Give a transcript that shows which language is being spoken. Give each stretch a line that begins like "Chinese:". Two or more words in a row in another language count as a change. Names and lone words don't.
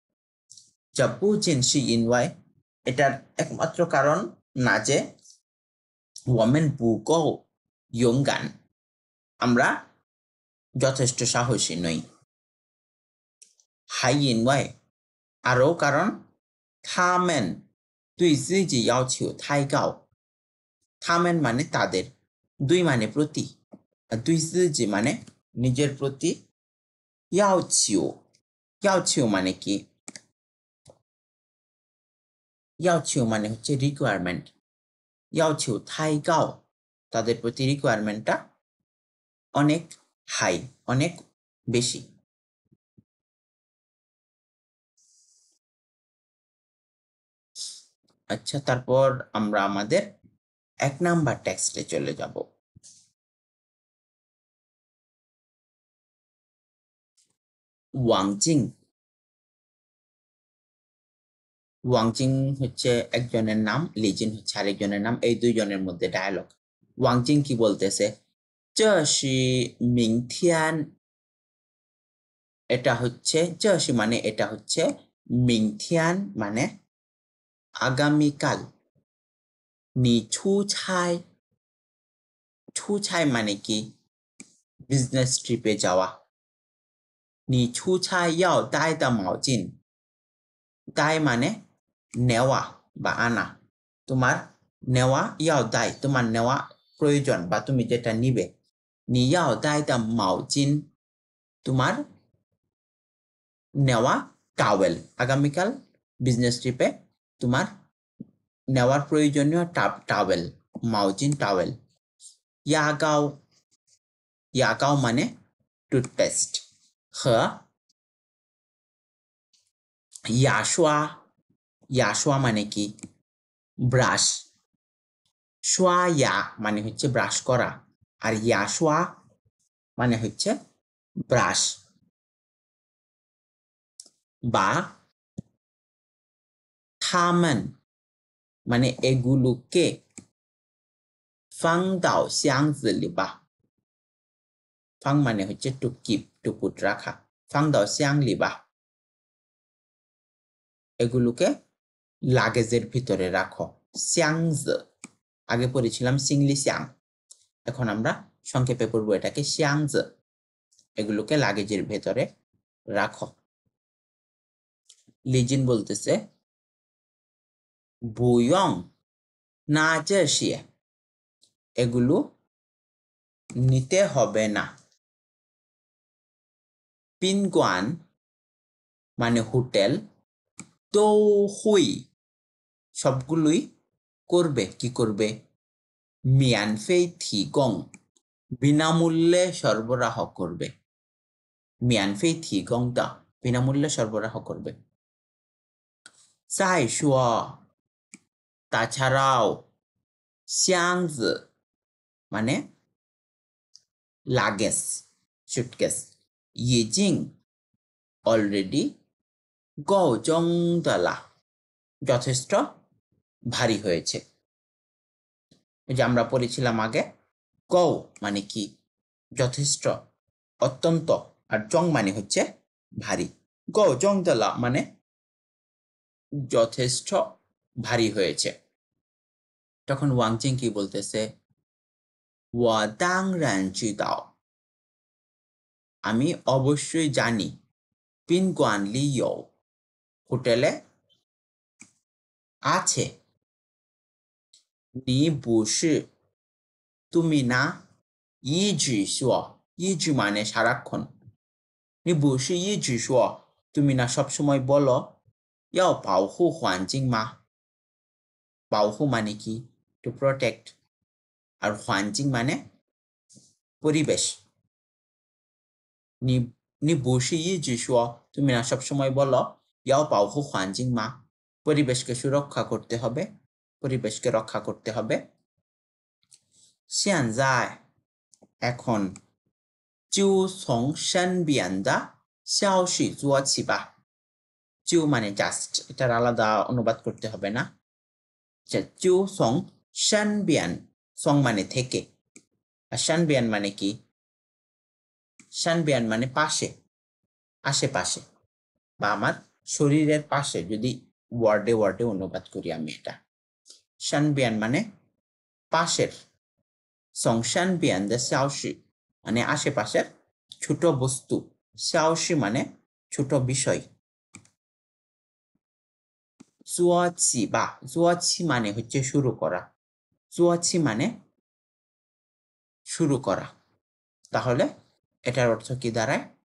Bangla: এটার একমাত্র কারণ না যে
Chinese: 我们不够勇敢
Bangla: আমরা যথেষ্ট সাহসী নই
Chinese: 还因为
Bangla: আরও কারণ
Chinese: 他们对自己要求太高他们
Bangla: মানে তাদের দুই মানে প্রতি আর দুই 自己 মানে নিজের প্রতি
Chinese: 要求要求
Bangla: মানে কি 要求 মানে হচ্ছে রিকোয়ারমেন্ট
Chinese: 要求太高
Bangla: তাদের প্রতি রিকোয়ারমেন্টটা অনেক হাই অনেক বেশি আচ্ছা তারপর আমরা আমাদের 1 নাম্বার টেক্সটে চলে যাব ওয়াংজিং ওয়াংজিং হচ্ছে একজনের নাম লিজিন হচ্ছে আরেকজনের নাম এই দুইজনের মধ্যে ডায়ালগ ওয়াংজিং কি বলতেছে
Chinese: 这是明天
Bangla: এটা হচ্ছে
Chinese: 这是
Bangla: মানে এটা হচ্ছে 明天 মানে আগামীকাল
Chinese: 你出差出差
Bangla: মানে কি বিজনেস ট্রিপে যাওয়া
Chinese: 你出差要带的毛巾
Bangla: 带 মানে নেওয়া বা আনা তোমার নেওয়া
Chinese: 要带
Bangla: তোমার নেওয়া প্রয়োজন বা তুমি যেটা নিবে
Chinese: 你要带的毛巾
Bangla: তোমার নেওয়া টাওয়েল আগামীকাল বিজনেস ট্রিপে তোমার নেওয়ার প্রয়োজনীয় টাওয়েল মাউজিন টাওয়েল
Chinese: 牙膏 牙膏
Bangla: মানে টুথপেস্ট হ
Chinese: 牙刷 牙刷
Bangla: মানে কি ব্রাশ
Chinese: 刷牙
Bangla: মানে হচ্ছে ব্রাশ করা আর ইয়াশোয়া মানে হচ্ছে ব্রাশ বা থামেন মানে এগুলোকে
Chinese: 放到箱子里吧
Bangla: ফাং মানে হচ্ছে
English: to keep to put
Bangla: রাখা
Chinese: 放到箱里吧
Bangla: এগুলোকে লাগেজের ভিতরে রাখো 箱子 আগে পড়েছিলাম
Chinese: 行李箱
Bangla: এখন আমরা সংক্ষেপে পড়ব এটাকে 箱子 এগুলোকে লাগেজের ভেতরে রাখো লিজিন বলতেছে
Chinese: 不用拿这些
Bangla: এগুলো নিতে হবে না 宾馆 মানে হোটেল
Chinese: 都会
Bangla: সবগুলোই করবে কি করবে
Chinese: 免费提供
Bangla: বিনামূল্যে সরবরাহ করবে
Chinese: 免费提供的
Bangla: বিনামূল্যে সরবরাহ করবে 再说 তাছাড়াও 箱子 মানে লাগেজ সুটকেস 已经 অলরেডি
Chinese: 够重的了
Bangla: যথেষ্ট ভারী হয়েছে এই যে আমরা পড়েছিলাম আগে গৌ মানে কি যথেষ্ট অত্যন্ত আর জং মানে হচ্ছে ভারী
Chinese: 够重的了
Bangla: মানে যথেষ্ট ভারী হয়েছে তখন ওয়াংজিং কি বলতেছে
Chinese: 我当然知道
Bangla: আমি অবশ্যই জানি
Chinese: 宾馆里有
Bangla: হোটেলে
Chinese: আছে 你不是
Bangla: তুমি না
Chinese: 一直说一直
Bangla: মানে সারাক্ষণ
Chinese: 你不是一直说
Bangla: তুমি না সবসময় বলো
Chinese: 要保护环境吗 保护
Bangla: মানে কি
English: to protect
Chinese: আর 环境
Bangla: মানে পরিবেশ
Chinese: 你不是一直说
Bangla: তুমি না সবসময় বলো
Chinese: 要保护环境吗
Bangla: পরিবেশকে সুরক্ষা করতে হবে পরিবেশকে রক্ষা করতে হবে
Chinese: 现在 এখন 就从身边的消息做起吧 就 মানে
Bangla: জাস্ট এটার আলাদা অনুবাদ করতে হবে না
Chinese: 就从身边
Bangla: সং মানে থেকে আর 身边 মানে কি 身边 মানে পাশে আশেপাশে বা আমার শরীরের পাশে যদি ওয়ার্ডে ওয়ার্ডে অনুবাদ করি আমি এটা 身边 মানে পাশের
Chinese: 从身边的消息
Bangla: মানে আশেপাশের ছোট বস্তু 消息মানে ছোট বিষয় জুয়াচি বা জুয়াচি মানে হচ্ছে শুরু করা জুয়াচি মানে শুরু করা তাহলে এটার অর্থ কি দাঁড়ায়